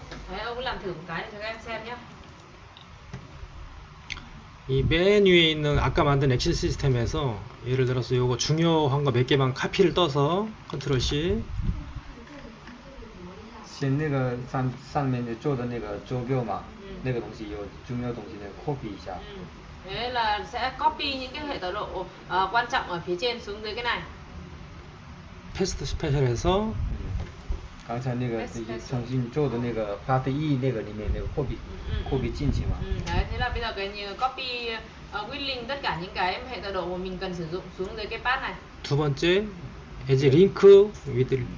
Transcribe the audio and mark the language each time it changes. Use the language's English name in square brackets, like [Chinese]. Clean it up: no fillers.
[Vietnamese] Đấy, ông cứ làm thử một cái để cho các em xem nhé. [Korean] 이 맨 위에 있는 아까 만든 엑셀 시스템에서 예를 들어서 요거 중요한 거 몇 개만 카피를 떠서 컨트롤 C [Chinese] 先那个上面做的那个坐标嘛，那个东西有重要东西那个 copy 一下。 [Vietnamese] Thế là sẽ copy những cái hệ tọa độ quan trọng ở phía trên xuống dưới cái này. [Korean] 패스트 스페셜에서 [Chinese] 刚才那个重新做的那个 Part E 那个里面那个 copy 进去嘛。 [Vietnamese] Đấy, thế là bây giờ cái copy with link tất cả những cái hệ tọa độ mà mình cần sử dụng xuống dưới cái path này. [Korean] 두 번째 as link with